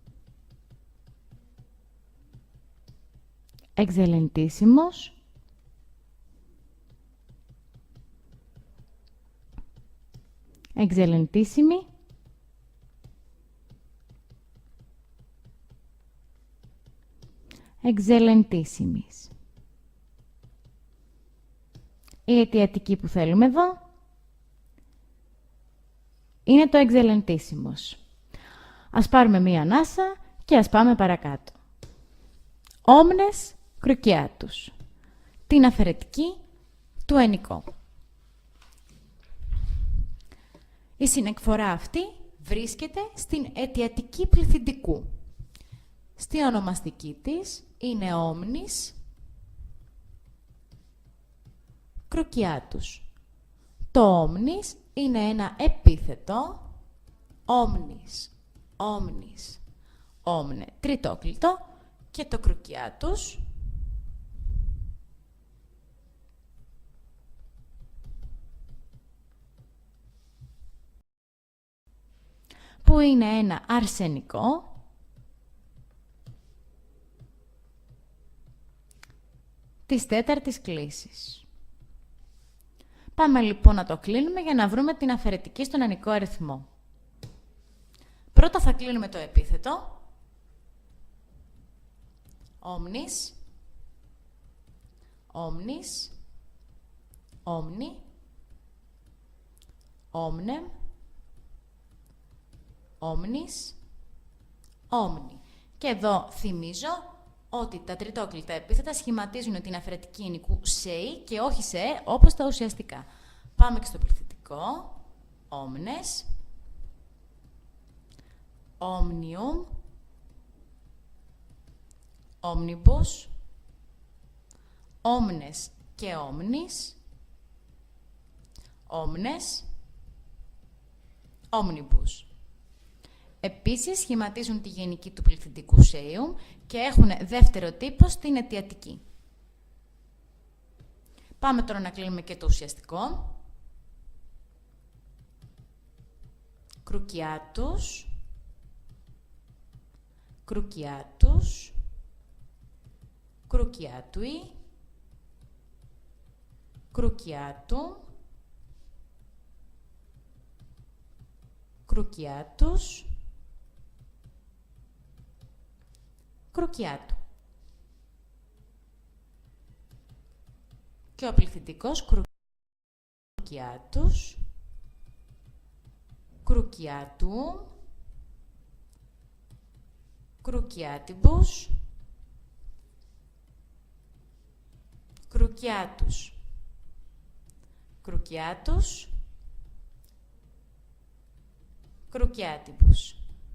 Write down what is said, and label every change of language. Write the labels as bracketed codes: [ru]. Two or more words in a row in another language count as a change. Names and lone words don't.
[la] Excelentissimos. Excelentissimi. Excelentissimis. [el] Η αιτιατική που θέλουμε εδώ είναι το excelentissimos. Ας πάρουμε μία ανάσα και ας πάμε παρακάτω. [la] Omnes cruciatus. [el] Την αφαιρετική του ενικό. Η συνεκφορά αυτή βρίσκεται στην αιτιατική πληθυντικού. Στη ονομαστική της είναι [la] omnis cruciatus. [el] Το omnis είναι ένα επίθετο [la] omnis, omnis, omne, [el] τριτόκλητο και το cruciatus που είναι ένα αρσενικό της τέταρτης κλίσης. Πάμε λοιπόν να το κλείνουμε για να βρούμε την αφαιρετική στον ενικό αριθμό. Πρώτα θα κλείνουμε το επίθετο. [la] Omnis, omnis, omni, omnem, omnis, omni. [el] Και εδώ θυμίζω ότι τα τριτόκλητα επίθετα σχηματίζουν την αφαιρετική ενικού «σεϊ» και όχι «σε» όπως τα ουσιαστικά. Πάμε και στο πληθυντικό. [la] Omnes, omnium, omnibus, omnes και omnis, omnes, omnibus. [el] Επίσης, σχηματίζουν τη γενική του πληθυντικού σέιουμ και έχουν δεύτερο τύπο στην αιτιατική. Πάμε τώρα να κλείνουμε και το ουσιαστικό. [la] Cruciatus, cruciatus, cruciatui, cruciatum, cruciatus, cruciatum. [el] Και ο πληθυντικός [la] cruciatus, cruciatuum, cruciatibus, cruciatus, cruciatus, cruciatibus.